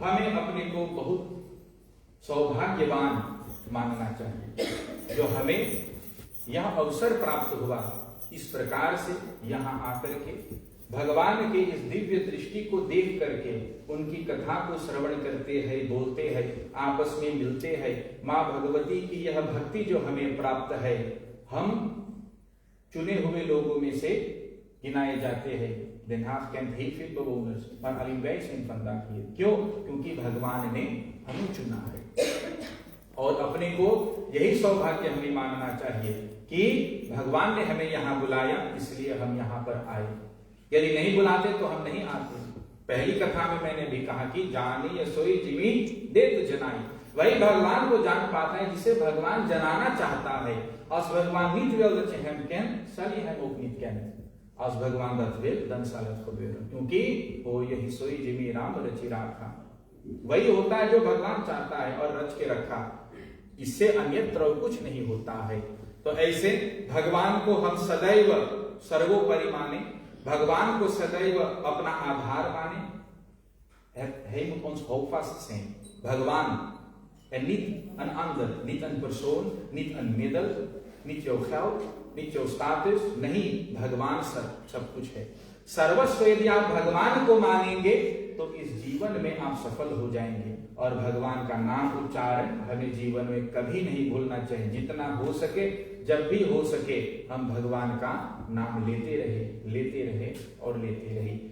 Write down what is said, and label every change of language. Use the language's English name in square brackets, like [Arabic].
[Hindi] हमें अपने को बहुत सौभाग्यवान मानना चाहिए जो हमें यह अवसर प्राप्त हुआ इस प्रकार से यहाँ आकर के भगवान के इस दिव्य दृष्टि को देख करके उनकी कथा को श्रवण करते हैं, बोलते हैं, आपस में मिलते हैं। माँ भगवती की यह भक्ति जो हमें प्राप्त है, हम चुने हुए लोगों में से गिनाए जाते हैं। [Dutch] Den haag kent heel veel bewoners, maar alleen wij zijn vandaag hier. [Hindi] क्यों? क्योंकि भगवान ने हमें चुना है। और अपने को यही सौभाग्य हमें मानना चाहिए कि भगवान ने हमें यहाँ बुलाया, इसलिए हम यहाँ पर आए। यदि नहीं बुलाते तो हम नहीं आते। पहली कथा में मैंने भी कहा कि जानी या सोई जिमी देत जनाई, वही भगवान को जान पाता है जिसे भगवान जनाना चाहता है। [Dutch] Als भगवान niet wil dat je hem kent, zal je hem ook niet kennen. Als भगवान dat wil, dan zal het gebeuren. [Hindi] क्योंकि वो यही सोई जिमी राम रचि राखा, वही होता है जो भगवान चाहता है और रच के रखा, इससे अन्यत्र कुछ नहीं होता है। तो ऐसे भगवान को हम सदैव सर्वोपरि माने, भगवान को सदैव अपना आधार माने। [Dutch] Hij moet ons houvast zijn. भगवान en niet een ander, niet een persoon, niet een middel, niet jouw geld, niet jouw status, [Hindi] नहीं, भगवान सब कुछ है। सर्वस्व यदि आप भगवान को मानेंगे तो इस जीवन में आप सफल हो जाएंगे। और भगवान का नाम उच्चारण हमें जीवन में कभी नहीं भूलना चाहिए। जितना हो सके, जब भी हो सके, हम भगवान का नाम लेते रहे और लेते रहे।